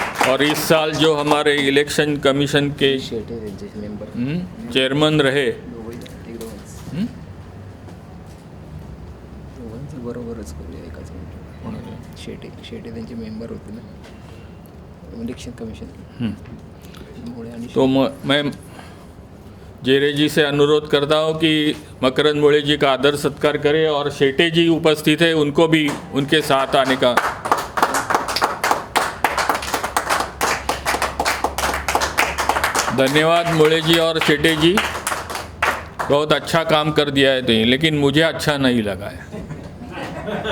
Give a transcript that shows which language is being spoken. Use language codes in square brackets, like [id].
[hi] और इस साल जो हमारे इलेक्शन कमीशन के चेयरमैन रहे, [mr] बरोबरच करूया एकाच मिनिट। शेटे त्यांचे मेंबर होते ना इलेक्शन कमीशन। [hi] तो मैं जेरे जी से अनुरोध करता हूं कि मकरंद मोळे जी का आदर सत्कार करें, और शेटे जी उपस्थित है, उनको भी उनके साथ आने का। धन्यवाद मोळे जी और शेटे जी, बहुत अच्छा काम कर दिया है तो, लेकिन मुझे अच्छा नहीं लगा है।